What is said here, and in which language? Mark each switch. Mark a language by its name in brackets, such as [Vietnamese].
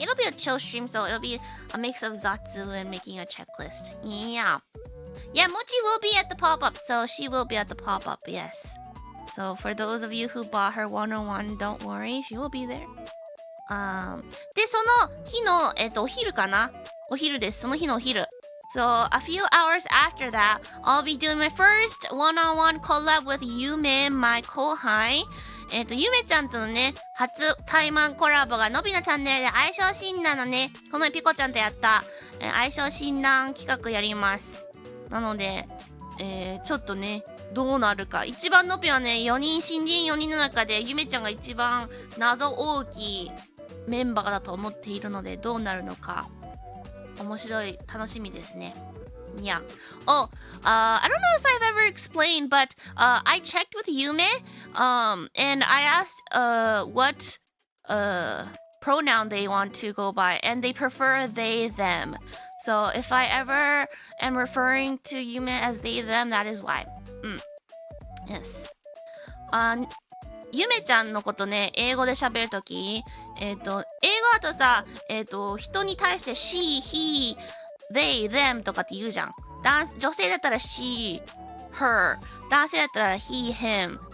[English] It'll be a chill stream, so it'll be a mix of Zatsu and making a checklist. Yeah, Mochi will be at the pop-up, so she will be at the pop-up. Yes, so for those of you who bought her 101, don't worry, she will be there. [Japanese] でその日のお昼かな、お昼です。その日のお昼。 So a few hours after that, I'll be doing my first one-on-one collab with Yume, my 後輩。ゆめちゃんとのね、初対マンコラボがのびのチャンネルで相性診断のね、この前ピコちゃんとやった、相性診断企画やります。なので、ちょっとね、どうなるか。一番のびはね、新人4人の中でゆめちゃんが一番謎大きいメンバーだと思っているので、どうなるのか。面白い、楽しみですね。 [English] Yeah. Oh, I don't know if I've ever explained, but I checked with Yume, and I asked what pronoun they want to go by, and they prefer they, them. So if I ever am referring to Yume as they, them, that is why. Yes. [Japanese] ゆめちゃんのことね、英語で喋るとき、英語だとさ、人に対して she, he, they, them とかって言うじゃん。女性だったら she, her、男性だったら he, him。